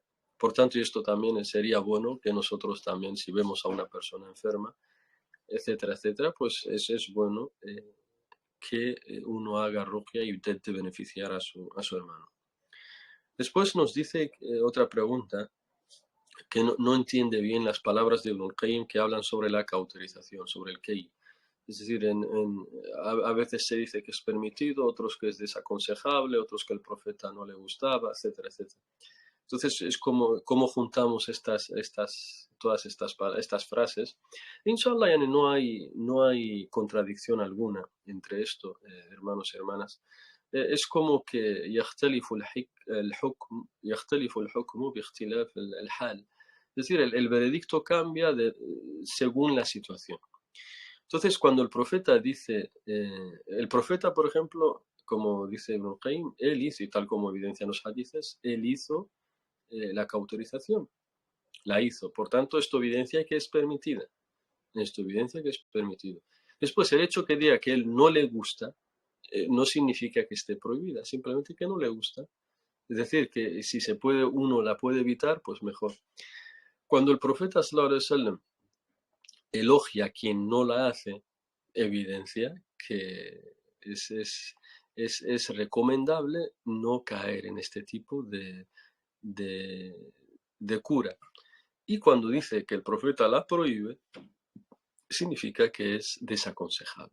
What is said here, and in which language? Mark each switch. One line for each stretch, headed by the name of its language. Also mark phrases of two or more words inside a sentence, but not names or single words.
Spanish: Por tanto, y esto también sería bueno que nosotros también, si vemos a una persona enferma, etcétera, etcétera, pues es bueno que uno haga ruqya y intente beneficiar a su hermano. Después nos dice otra pregunta, que no entiende bien las palabras de Ibn al-Qayyim que hablan sobre la cauterización, sobre el key. Es decir, a veces se dice que es permitido, otros que es desaconsejable, otros que el profeta no le gustaba, etcétera, etcétera. Entonces es como juntamos todas estas frases.
Arabic: إن شاء الله يعني,
Spanish: no hay contradicción alguna entre esto, hermanos y hermanas. Es como que
Arabic: يختلف الحكم باختلاف الحال.
Spanish: Es decir, el veredicto cambia según la situación. Entonces, cuando el profeta dice, el profeta, por ejemplo, como dice Ibn Qayyim, él hizo, y tal como evidencian los hadices, él hizo la cauterización, la hizo. Por tanto, esto evidencia que es permitida. Esto evidencia que es permitido. Después, el hecho que diga que él no le gusta, no significa que esté prohibida, simplemente que no le gusta. Es decir, que si uno la puede evitar, pues mejor. Cuando el profeta
Arabic: صلى الله عليه وسلم
Spanish: elogia a quien no la hace, evidencia que es recomendable no caer en este tipo de, de cura. Y cuando dice que el profeta la prohíbe, significa que es desaconsejable.